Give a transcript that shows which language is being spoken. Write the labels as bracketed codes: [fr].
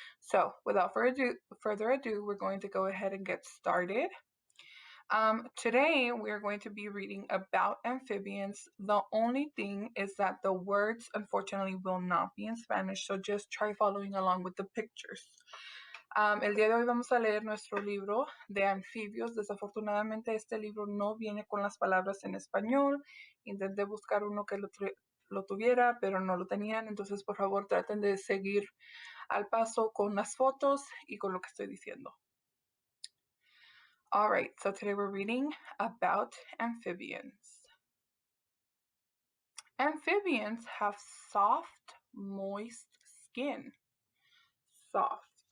[en] So without further ado, we're going to go ahead and get started. Today, we're going to be reading about amphibians. The only thing is that the words, unfortunately, will not be in Spanish, so just try following along with the pictures. [es] El día de hoy vamos a leer nuestro libro de anfibios. Desafortunadamente, este libro no viene con las palabras en español. Intenté buscar uno que lo tuviera, pero no lo tenían. Entonces, por favor, traten de seguir al paso con las fotos y con lo que estoy diciendo. [en] All right, so today we're reading about amphibians. Amphibians have soft, moist skin. Soft.